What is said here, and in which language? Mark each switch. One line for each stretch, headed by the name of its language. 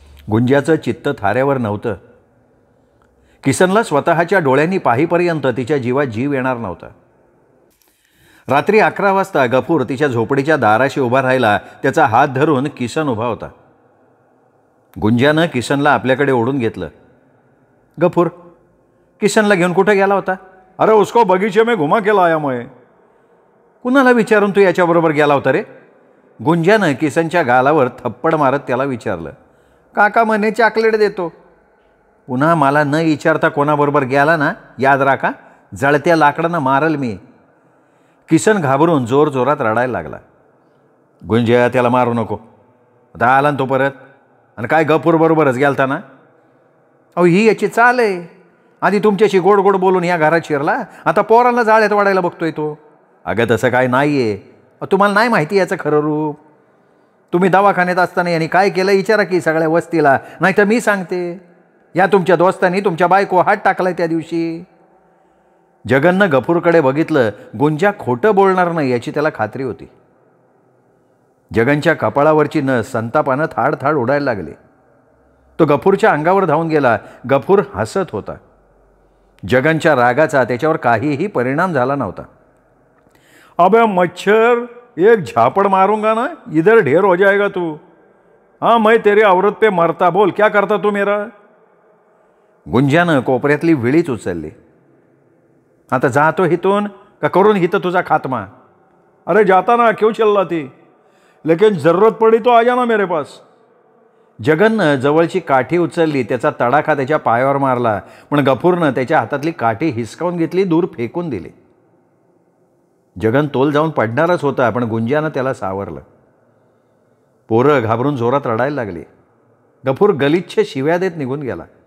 Marathi: गुंजाचं चित्त थाऱ्यावर नव्हतं. किसनला स्वतःच्या डोळ्यांनी पाहीपर्यंत तिच्या जीवात जीव येणार नव्हता. रात्री 11 वाजता गफूर तिच्या झोपडीच्या दाराशी उभा राहिला. त्याचा हात धरून किसन उभा होता. गुंजानं किसनला आपल्याकडे ओढून घेतलं. गफूर, किसनला घेऊन कुठे गेला होता?
Hindi: अरे उसको बगीचे में घुमा के लाया मैं.
Marathi: कुणाला विचारून तू याच्याबरोबर गेला होता रे? गुंजानं किसनच्या गालावर थप्पड मारत त्याला विचारलं. काका म्हणे चॉकलेट देतो. पुन्हा मला न विचारता कोणाबरोबर गेला ना, याद राखा, जळत्या लाकडानं मारल मी. किसन घाबरून जोरजोरात रडायला लागला. गुंजा, त्याला मारू नको. आता आला ना तो परत, आणि काय गफूरबरोबरच गेलता ना? अहो, ही याची चाल आहे. आधी तुमच्याशी गोड गोड बोलून या घरात शिरला, आता पोरांना जाळ्यात वाढायला बघतोय तो. अगं तसं काय नाही आहे. तुम्हाला नाही माहिती याचं खरं रूप. तुम्ही दवाखान्यात असताना यांनी काय केलं विचारा की सगळ्या वस्तीला, नाही तर मी सांगते. या तुमच्या दोस्तांनी तुमच्या बायको हात टाकलाय त्या दिवशी. जगननं गफूरकडे बघितलं. गुंजा खोटं बोलणार नाही याची त्याला खात्री होती. जगनच्या कपाळावरची नस संतापानं थाड थाड उडायला लागली. तो गफूरच्या अंगावर धावून गेला. गफूर हसत होता. जगनच्या रागाचा त्याच्यावर काहीही परिणाम झाला नव्हता.
Hindi: अबे मच्छर, एक झापड़ मारूंगा ना, इधर ढेर हो जाएगा तू. हाँ, मैं तेरी औरत पे मरता. बोल, क्या करता तू मेरा?
Marathi: गुंजानं कोपऱ्यातली विळीच उचलली. आता जातो हितून का करून हितं तुझा खात्मा?
Hindi: अरे जाता ना, क्यों चिल्लाती? लेकिन जरूरत पड़ी तो आ जाना मेरे पास.
Marathi: जगननं जवळची काठी उचलली. त्याचा तडाखा त्याच्या पायावर मारला. पण गफूरनं त्याच्या हातातली काठी हिसकावून घेतली, दूर फेकून दिली. जगन तोल जाऊन पडणारच होता, पण गुंजानं त्याला सावरलं. पोरं घाबरून जोरात रडायला लागली. गफूर गलिच्छ शिव्या देत निघून गेला.